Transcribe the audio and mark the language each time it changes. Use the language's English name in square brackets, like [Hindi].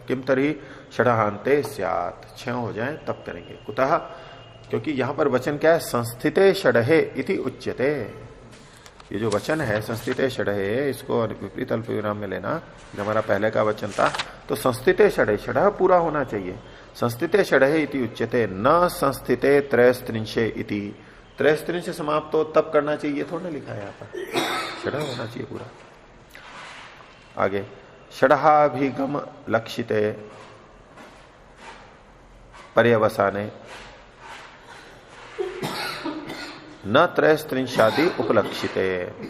[Sanskrit] किम तरी षडाहांते स्यात्, [Hindi] 6 हो जाए तब करेंगे। कुतः, क्योंकि यहां पर वचन क्या है, [Sanskrit] संस्थिते षडहे इति उच्यते। [Hindi] ये जो वचन है [Sanskrit] संस्थिते षडहे, [Hindi] इसको विपरीत अल्प विराम में लेना। जब हमारा पहले का वचन था तो [Sanskrit] संस्थिते षडहे, [Hindi] षडह पूरा होना चाहिए। [Sanskrit] संस्थिते षडहे इति उच्यते, न संस्थिते त्रयस्त्रिंशे इति। [Hindi] त्रयस्त्रिंश समाप्त हो तब करना चाहिए, थोड़ा लिखा है यहाँ पर, षडह होना चाहिए पूरा। [Sanskrit] आगे, षडहाभिगम लक्षिते पर्यवसाने न त्रयस्त्रिंशादि उपलक्षिते।